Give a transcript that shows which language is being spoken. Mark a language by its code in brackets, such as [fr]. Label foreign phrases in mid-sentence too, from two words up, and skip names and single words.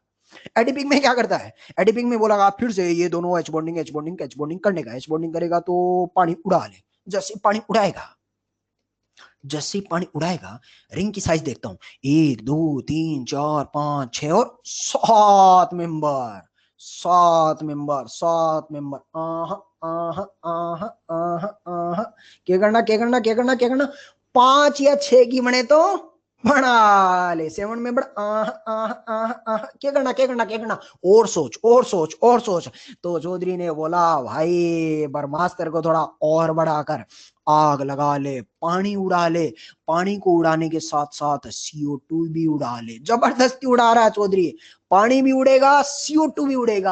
[hi] एडिपिक में क्या करता है? एडिपिक में बोला आप फिर से ये दोनों [en] H bonding H bonding H bonding [hi] करने का, [en] H bonding [hi] करेगा तो पानी उड़ा ले। जैसे पानी उड़ाएगा, जैसे पानी उड़ाएगा, रिंग की साइज देखता हूं, 1 2 3 4 5 6 और 7 मेंबर, 7 मेंबर, 7 मेंबर। आहा आहा आहा आहा आहा। क्या करना क्या करना क्या करना क्या करना? 5 या 6 की बने तो बना ले। 7 मेंबर। आहा आहा आहा आहा। क्या करना क्या करना क्या करना? और सोच और सोच और सोच। तो चौधरी ने बोला भाई ब्रह्मास्त्र को थोड़ा और बढ़ाकर आग लगा ले, पानी उड़ा ले। पानी को उड़ाने के साथ साथ CO2 भी उड़ा ले। जबरदस्ती उड़ा रहा है चौधरी। पानी भी उड़ेगा, CO2 भी उड़ेगा।